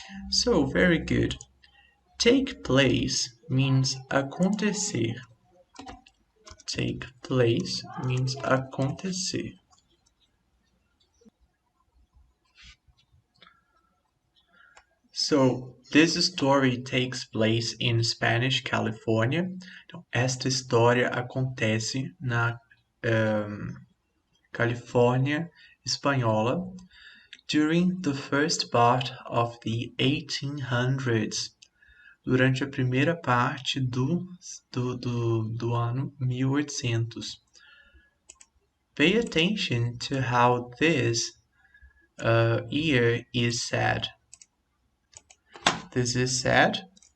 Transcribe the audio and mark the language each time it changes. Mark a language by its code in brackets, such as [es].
[en] So, very good. Take place means [pt] acontecer. [en] Take place means [pt] acontecer. [en] So, this story takes place in Spanish California. [pt] Então, esta história acontece na Califórnia espanhola [en] during the first part of the 1800s. [pt] Durante a primeira parte do ano 1800. [en] Pay attention to how this year is said. This is said